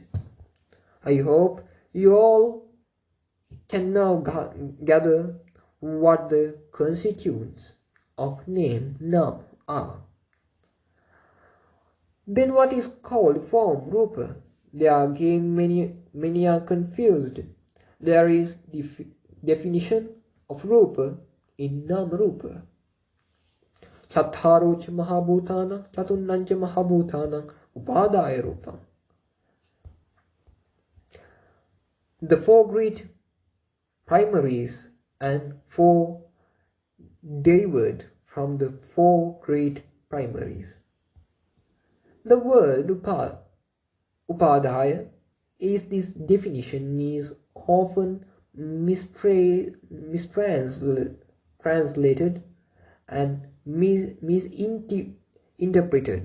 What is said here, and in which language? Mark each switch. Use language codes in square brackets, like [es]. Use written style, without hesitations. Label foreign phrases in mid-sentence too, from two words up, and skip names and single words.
[en] I hope you all can now gather what the constituents of name now are. Then what is called form, rupa? There again many are confused. There is definition of rupa in [pi] nama rupa. Chattaro cha mahabhutana, chatunnam cha mahabhutana, upadaya rupam. [en] The four great primaries and four derived from the four great primaries. The word upadaya this definition is often mistranslated and misinterpreted.